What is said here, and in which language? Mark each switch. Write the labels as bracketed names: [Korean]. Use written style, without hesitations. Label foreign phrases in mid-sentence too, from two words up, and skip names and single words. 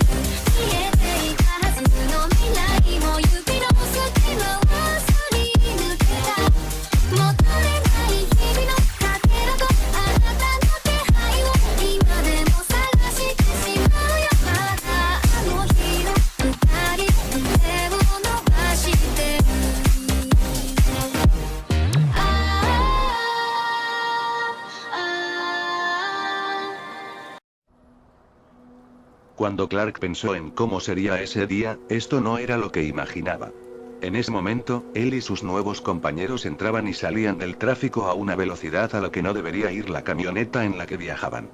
[Japanese] 見えていたはずの未来も指の隙間はすり抜けた。戻れない日々のかけらとあなたの手配を今でも探してしまうよ。まだあの日の二人手を伸ばしてる。 [Spanish] Cuando Clark pensó en cómo sería ese día, esto no era lo que imaginaba. En ese momento, él y sus nuevos compañeros entraban y salían del tráfico a una velocidad a la que no debería ir la camioneta en la que viajaban.